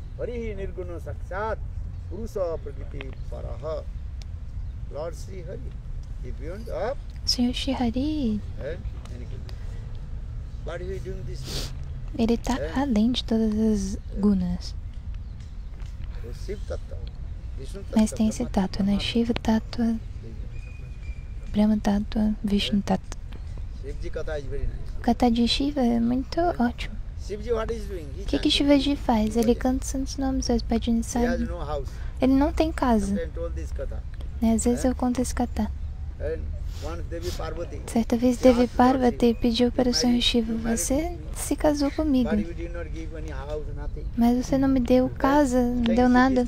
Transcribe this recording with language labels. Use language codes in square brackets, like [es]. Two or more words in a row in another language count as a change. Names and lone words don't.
[pt] Senhor Shri Hari, ele está além de todas as gunas. Mas tem esse tattva, né? [sa] Shiva tattva, Brahma tattva, Vishnu tattva. [pt] O kata de Shiva é muito ótimo. O que Shivaji faz? Ele canta santos nomes, as [sa] bhajan sadhana. [pt] Ele não tem casa. Às vezes eu conto esse kata. Certa vez Devi Parvati pediu para o Senhor Shiva, você se casou comigo, mas você não me deu casa, não deu nada.